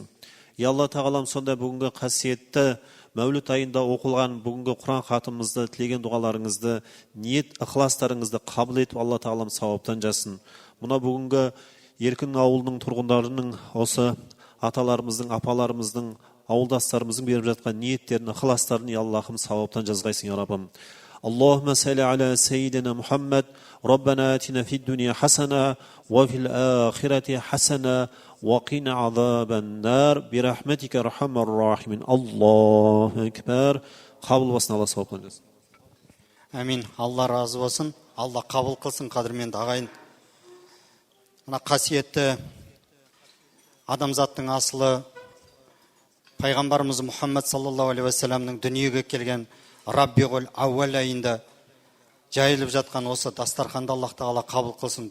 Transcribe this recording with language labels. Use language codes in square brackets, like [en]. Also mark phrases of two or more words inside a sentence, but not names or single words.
[kk] Я Алла тағалам, сондай бүгінгі қасиетті Мәуліт айында оқылған бүгінгі Құран хатымызды, тілеген дұғаларыңызды, ниет ықыластарыңызды қабыл етіп, Алла тағалам сауаптан жасын. Мұна бүгінгі Еркін ауылының тұрғындарының, осы аталарымыздың, апаларымыздың, ауылдастарымыздың беріп жатқан ниеттерін, ықыластарын, Аллахым, сауаптан жазғайсың, я Раббым. [ar] اللهم صل على سيدنا محمد. ربنا آتنا في الدنيا حسنة وفي الآخرة حسنة وقنا عذاب النار برحمتك يا أرحم الراحمين. الله أكبر. [kk] Qabul болсын, Алла сауаптан жазсын. Әмин. Алла разы болсын. Алла қабыл қылсын, қадірменді ағайын. Мына қасиетті адамзаттың асылы пайғамбарымыз Мұхаммед [ar] صلى الله عليه وسلم [kk] дүниеге келген Раббиғул ауал айында жайылып жатқан осы дастарханды Аллах тағала қабыл қылсын.